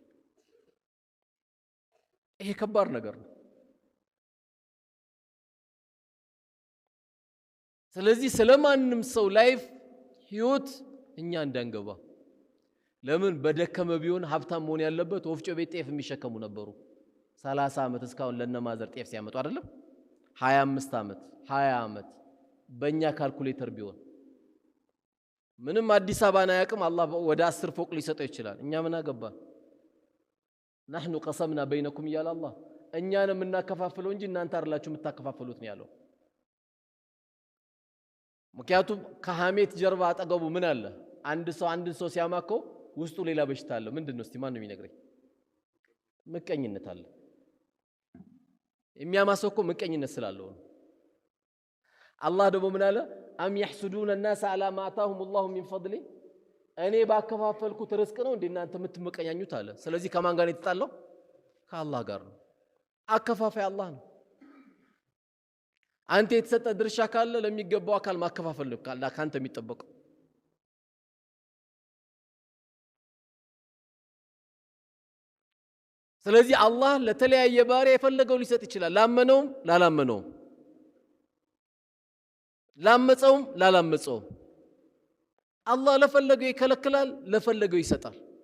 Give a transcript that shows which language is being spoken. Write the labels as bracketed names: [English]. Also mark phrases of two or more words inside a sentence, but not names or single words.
[Amharic] ይሄ ከባድ ነገር ነው። ስለዚህ ስለማንም ሰው ላይፍ ህይወት እኛ እንዳንገባ። ለምን በደከመ ቢሆን ሀብታም መሆን ያለበት ወፍጮ ቤት ጤፍ የሚሸከሙ ነበሩ 30 ዓመት እስካሁን ለነማዘር ጤፍ ሲያመጡ አይደለም 25 ዓመት 20 ዓመት በእኛ ካልኩሌተር ቢሆን ምንም አዲስ አበባን አያውቅም። አላህ ወደ 10 ፎቅ ሊሰጠው ይችላል። እኛ ምን አገባን? [Arabic] نحن قسمنا بينكم يا الله [Amharic] እኛን የምናከፋፍለው እንጂ እናንተ አይደላችሁ የምታከፋፍሉት ነው ያለው። ምክንያቱም ከሐሜት ጀርባ አጠገቡ ምን አለ? አንድን ሰው ሲያማከው ውስጡ ሌላ በሽታ አለ። ምንድነው? እስቲ ማን ነው የሚነግረኝ? ምቀኝነት አለ። የሚያማሰው እኮ ምቀኝነት ስላለው ነው። አላህ ደግሞ ምን አለ? አም [Arabic] يحسدون الناس على ما آتاهم الله من فضله [Amharic] እኔ ባከፋፈልኩት ርዝቅ ነው እንዴ እናንተ የምትመቀኛኙት አለ። ስለዚህ ከማን ጋር የተጣለው? ከአላህ ጋር ነው። አከፋፋይ አላህ ነው። አንተ የተሰጠ ድርሻ ካለ ለሚገባው አካል ማከፋፈል ነው ካንተ የሚጠበቀው። ስለዚህ አላህ ለተለያየ ባሪያ የፈለገው ሊሰጥ ይችላል። ላመነውም ላላመነውም፣ ላመፀውም ላላመፀውም አላህ ለፈለገው ይከለክላል፣ ለፈለገው ይሰጣል።